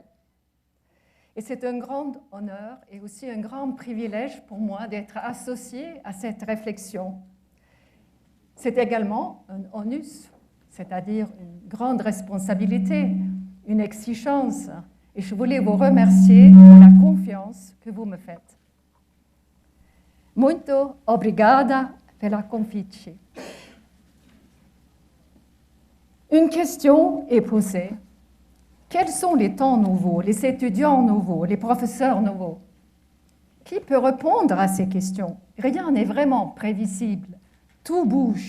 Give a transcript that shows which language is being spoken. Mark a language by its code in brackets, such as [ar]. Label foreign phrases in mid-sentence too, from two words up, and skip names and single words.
[fr] Et c'est un grand honneur et aussi un grand privilège pour moi d'être associé à cette réflexion. C'est également un onus, c'est-à-dire une grande responsabilité, une exigence. Et je voulais vous remercier de la confiance que vous me faites. [pt] Muito obrigada pela confiança. [fr] Une question est posée. Quels sont les temps nouveaux, les étudiants nouveaux, les professeurs nouveaux? Qui peut répondre à ces questions? Rien n'est vraiment prévisible. Tout bouge.